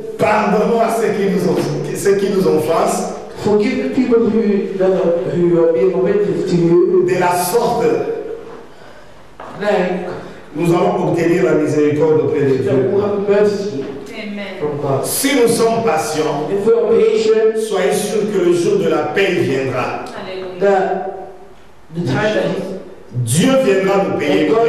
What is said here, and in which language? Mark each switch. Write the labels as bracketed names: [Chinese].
[French] pardonnons à ceux qui nous offensent, [English] Forgive the people who are being offensive to you. [French] de la sorte, [English] Like, [French] nous allons obtenir la miséricorde auprès de [English] that [French] Dieu. [English] will have mercy Amen. from God. [French] Si nous sommes patients, [English] If we are patient, [French] soyez sûrs que le jour de la paix viendra. [English] Hallelujah. that the time that [French] Dieu viendra nous payer.